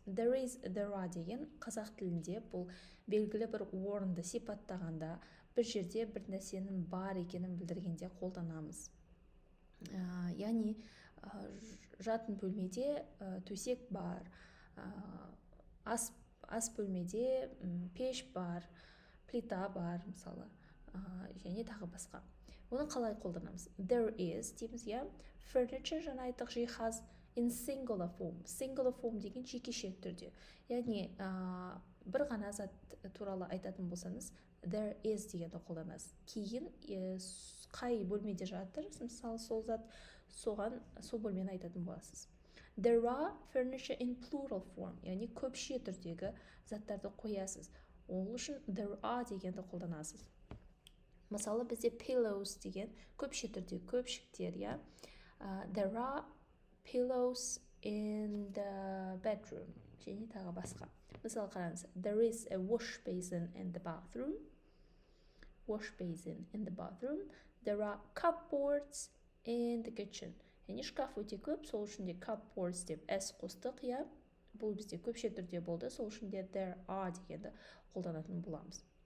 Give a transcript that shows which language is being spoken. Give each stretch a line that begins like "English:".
English: There is, there are
Kazakh: деген қазақ тілінде бұл белгілі бір орынды сипаттағанда, бір жерде бір нәрсенің бар екенін білдіргенде қолданамыз. Яғни жатын бөлмеде төсек бар, ас бөлмеде пеш бар, плита бар, мысалы, және тағы басқа. Оны қалай қолданамыз?
English: There is
Kazakh: дейміз, иә? Furniture, жаңа айттық, жиһаз
English: in singular form. Singular form
Kazakh: деген жекеше түрде. Яғни бір ғана зат туралы айтатын болсаңыз,
English: there is
Kazakh: дегенді қолданасыз. Кейін қай бөлмеде жатыр, мысалы сол зат, сол бөлмені айтатын боласыз.
English: There are furniture in plural form,
Kazakh: яғни көпше түрдегі заттарды қоясыз. Ол үшін
English: there are
Kazakh: дегенді қолданасыз. Мысалы бізде pillows деген көпше түрде көпшіктер, иә.
English: There are pillows in the bedroom
Kazakh: және тағы басқа. Мысалы қараңыз,
English: there is a wash basin in the bathroom. Wash basin in the bathroom. There are cupboards in the kitchen.
Kazakh: Яғни шкаф өте көп, сол үшін де cupboards деп s қостық, иә. Бұл бізде көпше түрде болды, сол үшін де
English: there are
Kazakh: дегенді қолданатын боламыз.